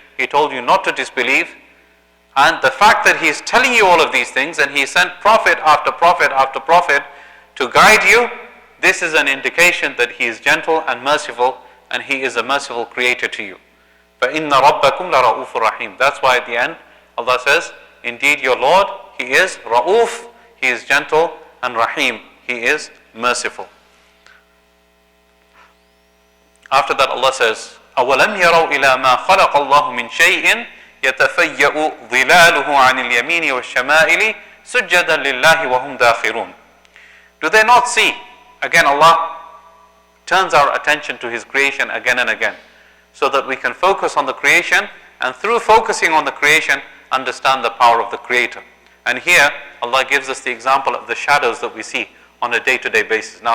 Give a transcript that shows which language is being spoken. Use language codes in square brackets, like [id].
[en] He told you not to disbelieve. And the fact that He is telling you all of these things, and He sent prophet after prophet after prophet to guide you, this is an indication that He is gentle and merciful, and He is a merciful creator to you. [ar] فَإِنَّ رَبَّكُمْ لَرَؤُوفٌ رَحِيمٌ. [en] That's why at the end Allah says, indeed your Lord, He is Ra'uf, He is gentle, and Rahim, He is merciful. After that Allah says, [ar] أَوَلَمْ يَرَوْا إِلَى مَا خَلَقَ اللَّهُ مِنْ شَيْءٍ يَتَفَيَّأُ ظِلَالُهُ عَنِ الْيَمِينِ وَالشَّمَائِلِ سُجَّدًا لِلَّهِ وَهُمْ دَاخِرُونَ. [en] Do they not see? Again, Allah turns our attention to His creation again and again, so that we can focus on the creation, and through focusing on the creation, understand the power of the Creator. And here, Allah gives us the example of the shadows that we see on a day-to-day basis.